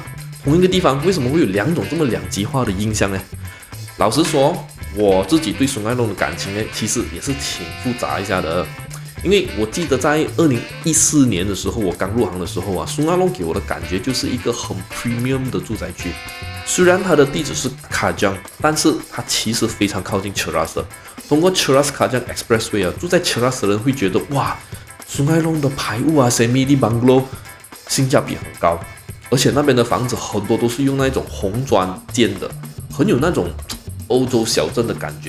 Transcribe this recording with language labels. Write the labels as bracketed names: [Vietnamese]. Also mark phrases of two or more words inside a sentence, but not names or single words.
[Chinese] 同一個地方為什麼會有兩種這麼兩極化的印象呢？老實說，我自己對蘇艾弄的感情呢，其實也是挺複雜一下的。因為我記得在2014年的時候，我剛入行的時候啊，蘇艾弄給我的感覺就是一個很 premium 的住宅區。雖然它的地址是 Kajang， 但是它其實非常靠近 Cheras 的。通過 Cheras Kajang Expressway 啊，住在 Cheras 的人會覺得哇，蘇艾弄的排屋啊 ， [English] semi bungalow [Chinese] 性價比很高，而且那邊的房子很多都是用那種紅磚建的，很有那種歐洲小鎮的感覺。